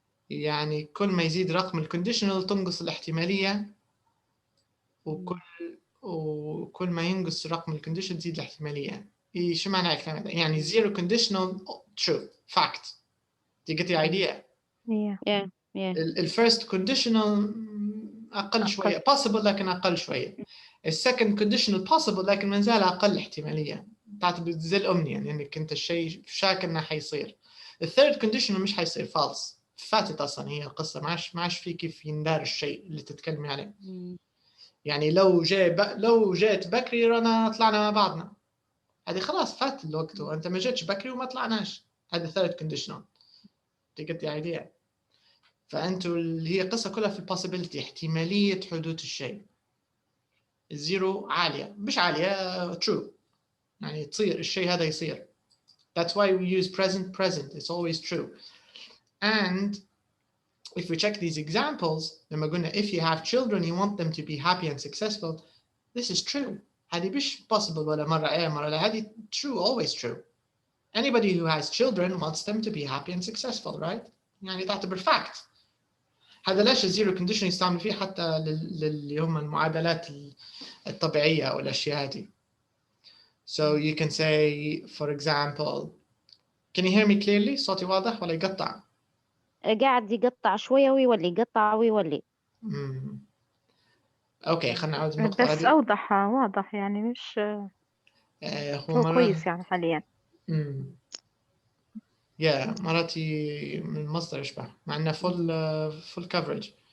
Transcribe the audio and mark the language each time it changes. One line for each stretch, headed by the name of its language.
Arabic: يعني كل ما يزيد رقم الconditional تنقص الاحتمالية، وكل ما ينقص رقم الconditional تزيد الاحتمالية. شو معنى الكلام هذا؟ يعني
English: zero conditional true fact. Do you get the idea؟
Arabic: الفيرست conditional أقل شوية possible لكن أقل شوية. السكند conditional possible لكن ما زال أقل احتمالية، تعتبر زي الأمنية يعني إنك أنت الشيء شاك إنه حيصير. الثيرد conditional مش حيصير false، فاتت أصلا هي القصة، ما عادش في كيف يندار الشيء اللي تتكلمي عليه. يعني لو جيت بكري رانا طلعنا مع بعضنا، هذه خلاص فات الوقت وأنت ما جيتش بكري وما طلعناش، هذا third conditional.
English: Do you get the idea؟
Arabic: فأنتوا اللي هي قصة كلها في البوسيبيليتي، احتمالية حدوث الشيء. الزيرو عالية مش عالية true، يعني تصير الشيء هذا يصير.
English: That's why we use present. It's always true. And if we check these examples
Arabic: لما قلنا
English: if you have children you want them to be happy and successful، this is true.
Arabic: هذه مش possible ولا مرة مرة لا، هذه true always true.
English: Anybody who has children wants them to be happy and successful, right؟
Arabic: يعني تعتبر
English: fact.
Arabic: هذا ليش الزيرو كونديشن يستعمل فيه حتى اللي هم المعادلات الطبيعية أو الأشياء هذه.
English: So you can say for example, can you hear me clearly؟
Arabic: صوتي واضح ولا يقطع؟ قاعد يقطع شوية ويولي يقطع ويولي. أوكي خلنا نعود النقطة بس هذه. أوضح واضح يعني مش هو كويس يعني حاليا. Yeah مراتي من مصدر يشبه مع انه
English: full coverage.